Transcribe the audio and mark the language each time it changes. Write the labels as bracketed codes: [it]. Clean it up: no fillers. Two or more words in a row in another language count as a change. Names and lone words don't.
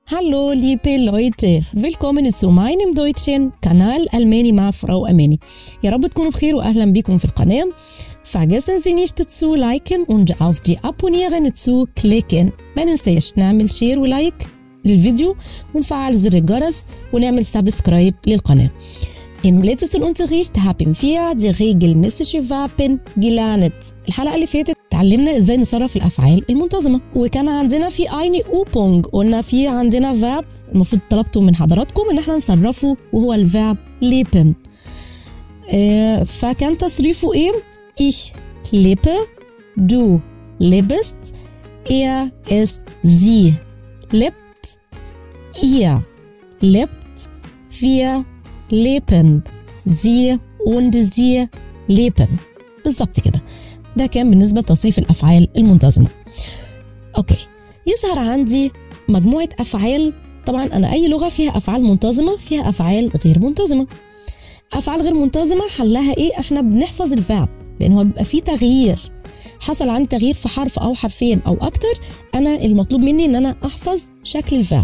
[de] Hallo liebe Leute, willkommen zu meinem deutschen Kanal [ar] ألماني مع فراو أماني. يا رب تكونوا بخير وأهلا بكم في القناة. [de] Vergessen Sie nicht zu liken und auf die Abonnieren zu klicken. [ar] ما ننساش نعمل شير ولايك للفيديو ونفعل زر الجرس ونعمل سبسكرايب للقناة. [de] Im letzten Unterricht haben wir die regelmäßige Verben gelernt. [ar] الحلقة اللي فاتت اتعلمنا ازاي نصرف الأفعال المنتظمة، وكان عندنا في [de] eine Übung [ar] قلنا في عندنا verb المفروض طلبته من حضراتكم ان احنا نصرفه وهو الverb leben. فكان تصريفه ايه؟ [de] Ich lebe, du lebst, es, sie lebt, ihr lebt, wir leben, sie und sie leben. [ar] بالظبط كده. ده كان بالنسبة لتصريف الأفعال المنتظمة. أوكي، يظهر عندي مجموعة أفعال. طبعا أنا أي لغة فيها أفعال منتظمة فيها أفعال غير منتظمة. أفعال غير منتظمة حلها إيه؟ إحنا بنحفظ الفعل لأن هو بيبقى فيه تغيير، حصل عندي تغيير في حرف أو حرفين أو أكتر، أنا المطلوب مني إن أنا أحفظ شكل الفعل.